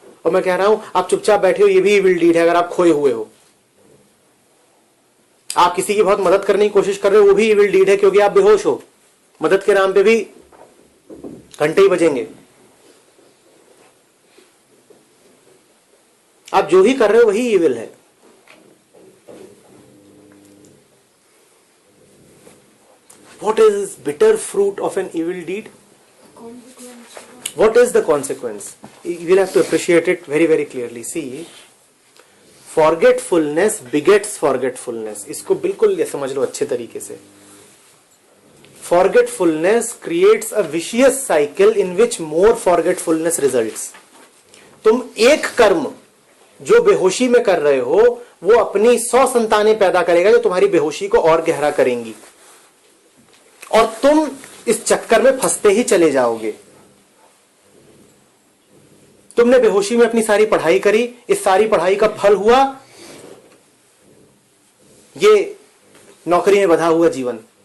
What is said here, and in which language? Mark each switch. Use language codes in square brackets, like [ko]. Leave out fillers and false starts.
[hi] और मैं कह रहा हूं आप चुपचाप बैठे हो, ये भी इविल डीड है। अगर आप खोए हुए हो, आप किसी की बहुत मदद करने की कोशिश कर रहे हो, वो भी इविल डीड है, क्योंकि आप बेहोश हो। मदद के नाम पे भी घंटे ही बजेंगे। आप जो ही कर रहे हो वही इविल है। [en] What is bitter fruit of an evil deed? What is the consequence? You will have to appreciate it very very clearly. See, forgetfulness begets forgetfulness. [hi] इसको बिल्कुल ये समझ लो अच्छे तरीके से। [en] Forgetfulness creates a vicious cycle in which more forgetfulness results. [hi] तुम एक कर्म जो बेहोशी में कर रहे हो वो अपनी 100 संतानें पैदा करेगा जो तुम्हारी बेहोशी को और गहरा करेंगी, और तुम इस चक्कर में फंसते ही चले जाओगे। तुमने बेहोशी में अपनी सारी पढ़ाई करी, इस सारी पढ़ाई का फल हुआ ये नौकरी में बंधा हुआ जीवन।